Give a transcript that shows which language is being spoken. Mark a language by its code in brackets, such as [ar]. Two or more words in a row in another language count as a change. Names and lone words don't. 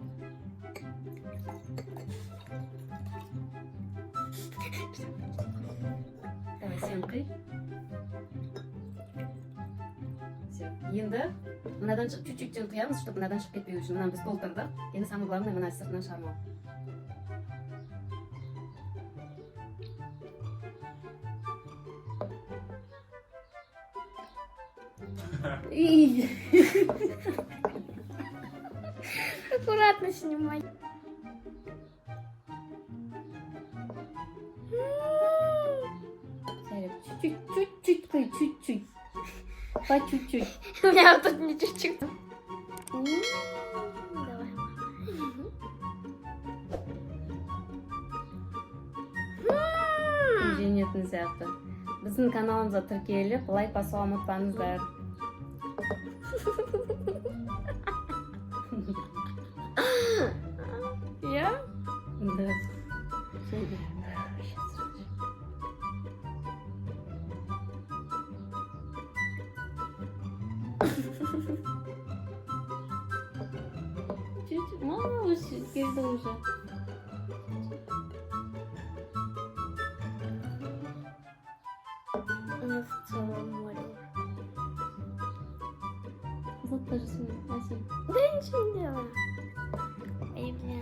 [kk] Давай, сен қый. Енді мынадан чуть-чуть құямыз, чтобы мынадан шығып кетпеу үшін. Мынаны біз толтырдық. Енді [ru] самое главное, [kk] мына сыртынан шығармау. [ru] Аккуратно снимай. Чуть-чуть қый, чуть-чуть. По чуть-чуть. У меня вот тут не чуть-чуть. Давай. [kk] Жеңетін сияқты. Біздің каналымызға тіркеліп, лайк басуға ұмытпаңыздар. [ru] Я? Да. Чуть-чуть. [kk] Мама, уже келді уже. [ru] У нас в целом море. Вот тоже сумма. Спасибо. Да я ничего не делаю. Ай, бля.